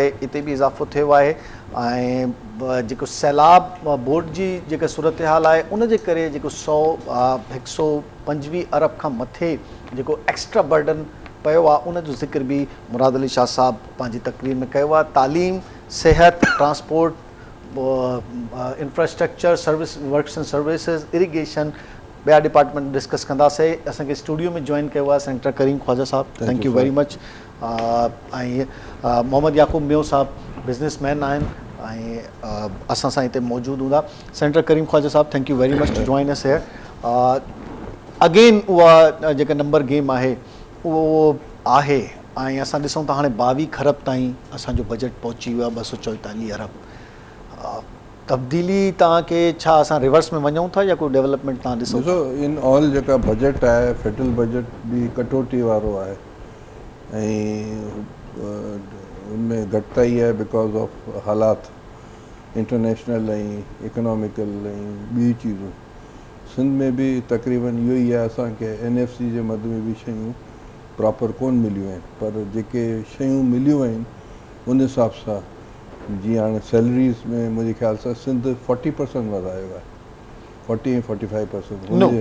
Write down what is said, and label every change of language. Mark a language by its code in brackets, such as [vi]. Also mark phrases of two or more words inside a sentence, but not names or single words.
[sd] हिते बि इज़ाफ़ो थियो आहे ऐं जेको सैलाब बोर्ड जी जेका सूरत हाल आहे उन जे करे जेको 125 अरब खां मथे जेको [en] extra burden [sd] पियो आहे उन जो ज़िक्र बि मुराद अली शाह साहब पंहिंजी तक़रीर में कयो आहे। तालीम, सिहत, [en] transport, infrastructure, service works and services, irrigation, [sd] ॿिया [en] department discuss [sd] कंदासीं। असांखे स्टूडियो में जॉइन कयो आहे सेनेटर करीम ख्वाजा साहब, [en] thank you very much. [sd] ऐं मोहम्मद याकूब मियो साहब बिज़नेसमैन आहिनि ऐं असां सां हिते मौजूदु हूंदा। सेनेटर करीम ख्वाजा साहब, [en] thank you very much to join us here again. [sd] उहा जेका [en] number game [sd] आहे उहो आहे ऐं असां ॾिसूं था हाणे 22 खरब ताईं असांजो बजट पहुची वियो आहे 244 अरब। तब्दीली तव्हांखे छा असां रिवर्स में वञूं था या कोई डेवलपमेंट तव्हां ॾिसो? [en] in all [sd] जेका बजट आहे [en] federal budget [sd] बि कटौती वारो आहे ऐं उनमें घटिताई आहे [en] because of [sd] हालात इंटरनेशनल ऐं इकोनॉमिकल ऐं ॿी चीज़ूं। सिंध में बि तक़रीबन इहो ई आहे। असांखे NFC जे मद में बि शयूं प्रॉपर कोन मिलियूं आहिनि पर जेके शयूं मिलियूं आहिनि उन हिसाब सां जीअं हाणे सैलरीज़ में मुंहिंजे ख़्याल सां सिंध 40% वधायो आहे, 40 ऐं 45%।